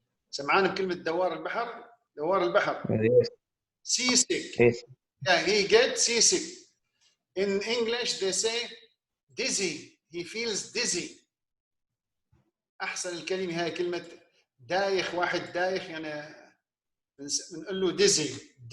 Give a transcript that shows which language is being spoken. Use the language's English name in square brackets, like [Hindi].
[Arabic] سمعان بكلمة دوار البحر؟ دوار البحر. [English] Yes. Seasick. Yes. Yeah, he gets seasick. In English they say dizzy. He feels dizzy. [Arabic] أحسن الكلمة هاي كلمة دايخ. واحد دايخ يعني بنقول له dizzy.